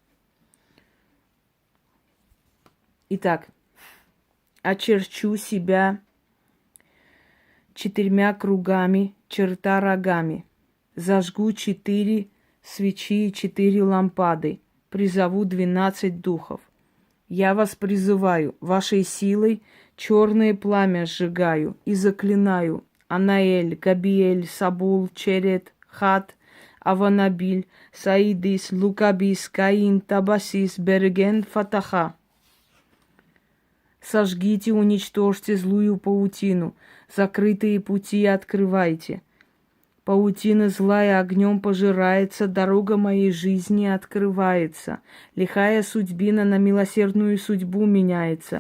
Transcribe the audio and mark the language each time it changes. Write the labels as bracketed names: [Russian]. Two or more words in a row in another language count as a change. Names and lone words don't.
[Russian] Итак, очерчу себя 4 кругами, черта рогами. Зажгу 4 свечи и 4 лампады. Призову 12 духов. Я вас призываю, вашей силой черное пламя сжигаю и заклинаю. Анаэль, Габиэль, Сабул, Черет, Хат, Аванабиль, Саидис, Лукабис, Каин, Табасис, Берген, Фатаха. Сожгите, уничтожьте злую паутину, закрытые пути открывайте. Паутина злая огнем пожирается, дорога моей жизни открывается. Лихая судьбина на милосердную судьбу меняется.